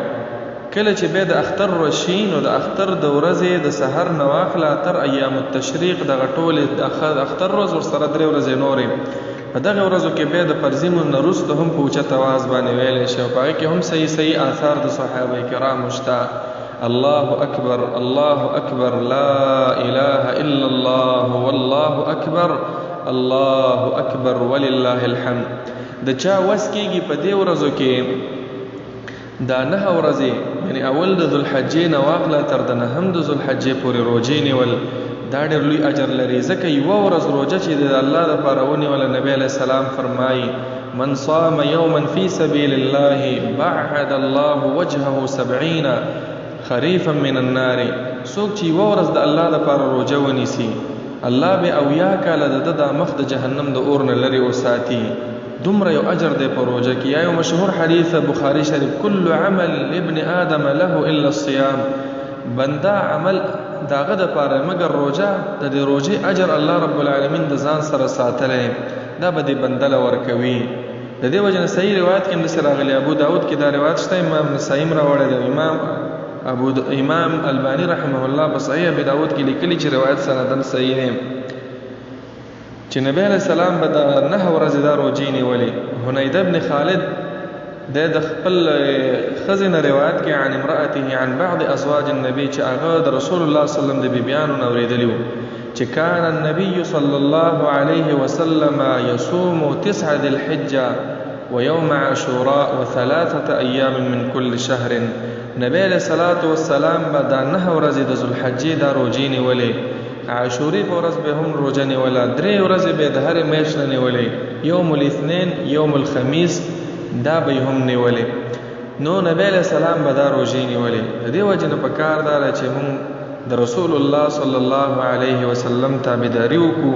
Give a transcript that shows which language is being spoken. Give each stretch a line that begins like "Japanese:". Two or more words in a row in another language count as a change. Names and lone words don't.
Pashto: کله چې بیا د اختر راشي نو د اختر د ورځې د سحر نه واخله تر
Arabic: ایام التشریق
Pashto: دغه ټولې د اختر ورځ ورسره 3 ورځې نورې په دغه ورځو کې بیا د فرضي لمونځ نه وروسته هم په اوچت اواز باندې ویلی شي او په هغې کې هم صحیح آثار د صحابه کرامو شته.
Arabic: الله اکبر، الله اکبر، لا اله الا الله، والله اکبر، الله اکبر ولله الحمد.
Pashto: د چا وس کېږي په دې ورځو کې دا 9 ورځې یعنی اول د ذوالحجې نه واخله تر د 9 د ذوالحجې پورې روجې نیول، دا ډېر لوی اجر لري. ځکه یوه ورځ روجه چې د الله دپاره ونیوله، نبی علیه السلام فرمایي
Arabic: من صام یوما فی سبیل الله بعد الله وجهه 70 خریفا من النار.
Pashto: څوک چې یوه ورځ د الله دپاره روجه ونیسي، الله به 70 کاله د ده دا مخ د جهنم د اور نه لرې وساتي. دومره یو اجر دی په روجه کې. یا یو مشهور حدیث بخاری شریف،
Arabic: کل عمل ابن آدم له الا الصيام.
Pashto: بنده عمل داغه د پاره مگر روجه، د دې روجې اجر الله رب العالمین د ځان سره ساتلی، دا به دې بنده له ورکوي. د دې وجه نه صحیح روایت کې همداسې راغلی. ابو داود کې دا روایت شته، امام نسائی راوړی دی. امام البانی رحمه الله په صحیح ابي داود کې لیکلي چې روایت سندن صحیح دی چې نبی علیہ السلام به د 9 ورځې دا روجې نیولې. حنید ابن خالد د خپل ښځې نه روایت کې
Arabic: عن امرأته عن بعض ازواج النبي
Pashto: چې هغه د رسول الله صلی الله علیه وسلم د بیبیانو نه اورېدلي وو چې
Arabic: کان النبي صلی الله علیه وسلم يصوم 9 ذي الحجه ويوم عاشوراء و3 ایام من كل شهر.
Pashto: نبی علیہ الصلوۃ والسلام به دا 9 ورځې د ذوالحجې دا روجې نیولې. عاشوري په ورځ به هم روجه نیوله. 3 ورځې به د هرې میاشت نه نیولې.
Arabic: یوم الاثنین، یوم الخمیس
Pashto: دا به هم نیولې. نو نبی علیہ السلام به دا روجې نیولې. د دې وجه نه پکار دا چې موږ د رسول الله صلی الله علیه وسلم تابعداري وکړو.